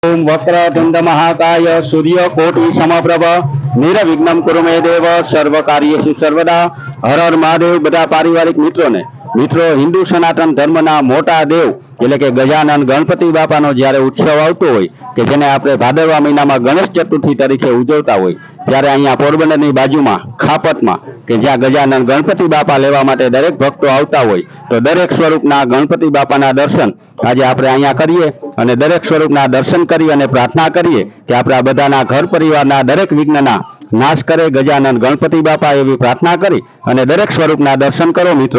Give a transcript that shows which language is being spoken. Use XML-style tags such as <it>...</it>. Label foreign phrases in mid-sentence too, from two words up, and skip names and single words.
<sa>ओम वक्रतुंड महाकाय सूर्यकोटि समप्रभ निर्विघ्नं कुरु मे देव सर्व कार्येषु सर्वदा।</sa> <hi>हर हर महादेव।</hi> <gu>બધા પારિવારિક મિત્રો હિન્દુ સનાતન ધર્મના મોટા દેવ એટલે કે ગજાનન ગણપતિ બાપાનો જ્યારે ઉત્સવ આવતો હોય કે જેને આપણે ભાદરવા મહિનામાં ગણેશ ચતુર્થી તરીકે ઉજવતા હોય ત્યારે અહીંયા પોરબંદરની બાજુમાં ખાપતમાં કે જ્યાં ગજાનન ગણપતિ બાપા લેવા માટે દરેક ભક્તો આવતા હોય તો દરેક સ્વરૂપના ગણપતિ બાપાના દર્શન આજે આપણે અહીંયા કરીએ અને દરેક સ્વરૂપના દર્શન કરી અને પ્રાર્થના કરીએ કે આપણા બધાના ઘર પરિવારના દરેક વિઘ્નના નાશ કરે ગજાનન ગણપતિ બાપા એવી પ્રાર્થના કરી અને દરેક સ્વરૂપના દર્શન કરો મિત્રો।</gu>